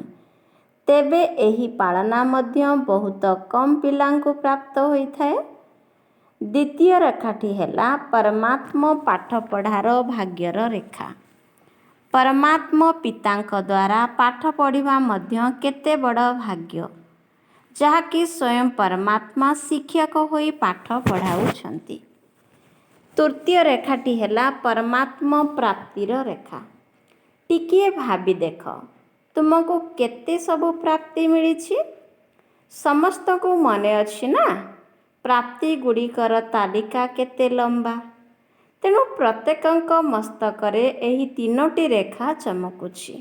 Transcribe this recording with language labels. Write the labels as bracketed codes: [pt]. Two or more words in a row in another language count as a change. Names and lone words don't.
[or] ତେବେ ଏହି ପାଳନା ମଧ୍ୟ ବହୁତ କମ ପିଲାଙ୍କୁ ପ୍ରାପ୍ତ ହୋଇ ଥାଏ। ଦ୍ୱିତୀୟ ରେଖାଟି ହେଲା ପରମାତ୍ମା ପାଠ ପଢ଼ାର ଭାଗ୍ୟର ରେଖା। ପରମାତ୍ମା ପିତାଙ୍କ ଦ୍ୱାରା ପାଠ ପଢ଼ିବା ମଧ୍ୟ କେତେ ବଡ଼ ଭାଗ୍ୟ, ଯାହାକି ସ୍ୱୟଂ ପରମାତ୍ମା ଶିକ୍ଷକ ହୋଇ ପାଠ ପଢ଼ାଉଛନ୍ତି। ତୃତୀୟ ରେଖାଟି ହେଲା ପରମାତ୍ମା ପ୍ରାପ୍ତିର ରେଖା। ଟିକିଏ ଭାବି ଦେଖ, ତୁମକୁ କେତେ ସବୁ ପ୍ରାପ୍ତି ମିଳି। ସମସ୍ତଙ୍କୁ ମନେ ଅଛି ନା, ପ୍ରାପ୍ତି ଗୁଡ଼ିକର ତାଲିକା କେତେ ଲମ୍ବା। ତେଣୁ ପ୍ରତ୍ୟେକଙ୍କ ମସ୍ତକରେ ଏହି ତିନୋଟି ରେଖା ଚମକୁଛି।